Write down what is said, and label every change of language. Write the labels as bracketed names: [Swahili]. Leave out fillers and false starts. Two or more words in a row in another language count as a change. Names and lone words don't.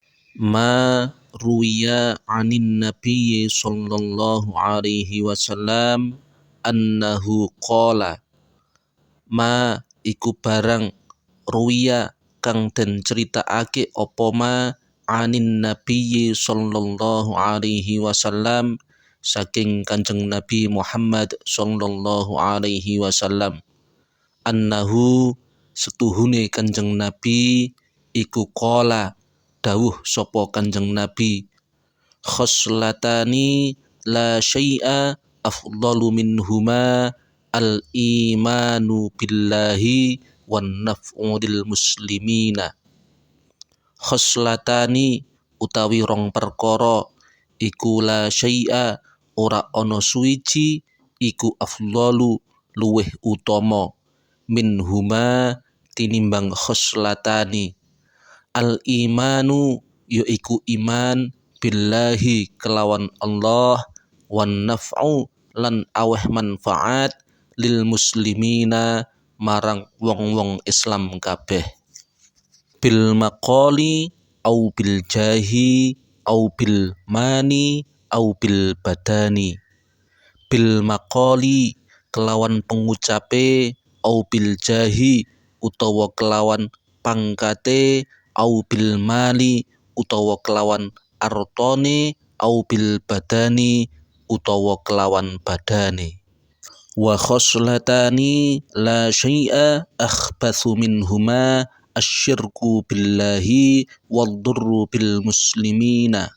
[Arabic] ما روي عن النبي صلى الله عليه وسلم أنه قال ما [Javanese] iku barang ruwiya kang den critakake apa ma [Arabic] عن النبي صلى الله عليه وسلم [Javanese] saking Kanjeng Nabi Muhammad [Arabic] صلى الله عليه وسلم, [Javanese] annahu setuhune Kanjeng Nabi iku qala dawuh sapa Kanjeng Nabi, [Arabic] خصلتان لا شيء أفضل منهما الإيمان بالله والنفع للمسلمين. [Javanese] Khoslatani utawi rong perkara iku [Arabic] لا شيء [Javanese] ora ana suwiji iku afdalu luweh utama minhuma tinimbang khoslatani. Al-imanu yaiku iman billahi kelawan Allah, [Arabic] والنفع [Javanese] lan aweh manfaat [Arabic] للمسلمين [Javanese] marang wong-wong Islam kabeh. [Arabic] بالمقال أو بالجاه أو بالمال أو بالبدن. بالمقال [Javanese] kelawan pengucape, [Arabic] أو بالجاه [Javanese] utawa kelawan pangkate, [Arabic] أو بالمال [Javanese] utawa kelawan artone, [Arabic] أو بالبدن [Javanese] utawa kelawan badane. [Arabic] وخصلتان لا شيء أخبث منهما الشرك بالله والضر بالمسلمين.